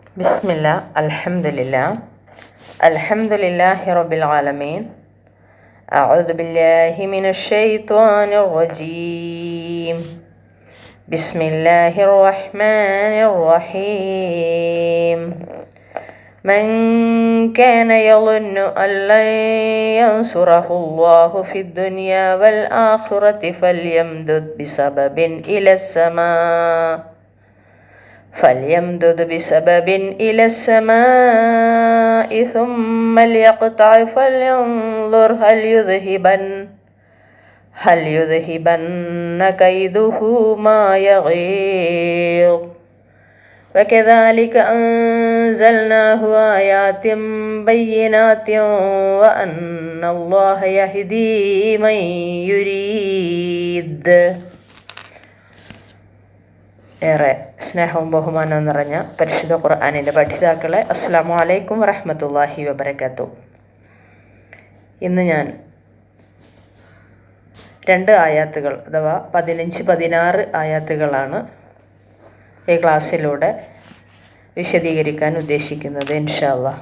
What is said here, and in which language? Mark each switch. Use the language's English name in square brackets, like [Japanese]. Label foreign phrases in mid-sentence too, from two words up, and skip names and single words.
[Arabic] بسم الله الحمد لله الحمد لله رب العالمين أعوذ بالله من الشيطان الرجيم بسم الله الرحمن الرحيم من كان يظن أن لن ينصره الله في الدنيا والآخرة فليمدد بسبب إلى السماء ثم ليقطع فلينظر هل يذهبن كيده ما يغيظ وكذلك أنزلناه آيات بينات وأن الله يهدي من يريد. [Malayalam] ഏറെ സ്നേഹവും ബഹുമാനവും നിറഞ്ഞ പരിശുദ്ധ ഖുർആനിൻ്റെ പഠിതാക്കളെ [Arabic] السلام عليكم ورحمة الله وبركاته. [Malayalam] ഇന്ന് ഞാൻ 2 ആയാത്തുകൾ അഥവാ 15-16 ആയാത്തുകളാണ് ഈ ക്ലാസ്സിലൂടെ വിശദീകരിക്കാൻ ഉദ്ദേശിക്കുന്നത് [Arabic] إن شاء الله.